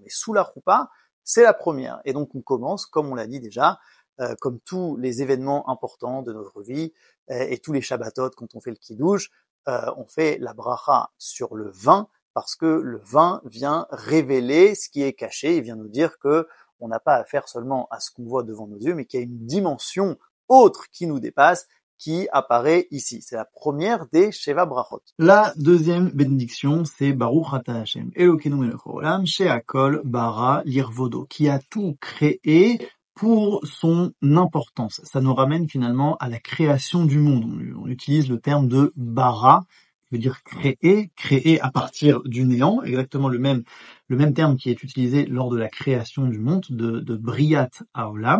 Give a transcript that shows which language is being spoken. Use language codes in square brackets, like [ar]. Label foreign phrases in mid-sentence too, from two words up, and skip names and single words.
[fr] Mais sous la choupa, c'est la première. Et donc on commence, comme on l'a dit déjà, comme tous les événements importants de notre vie et tous les Shabbatot quand on fait le Kiddush, on fait la bracha sur le vin parce que le vin vient révéler ce qui est caché. Il vient nous dire que on n'a pas affaire seulement à ce qu'on voit devant nos yeux, mais qu'il y a une dimension autre qui nous dépasse, qui apparaît ici. C'est la première des [he] שבע ברכות. [fr] La deuxième bénédiction, c'est [he] ברוך אתה השם אלוקינו מלך העולם שהכל ברא לכבודו, [fr] qui a tout créé pour son importance. Ça nous ramène finalement à la création du monde. On utilise le terme de bara, qui veut dire créer à partir du néant, exactement le même terme qui est utilisé lors de la création du monde, de [he] בריאת העולם.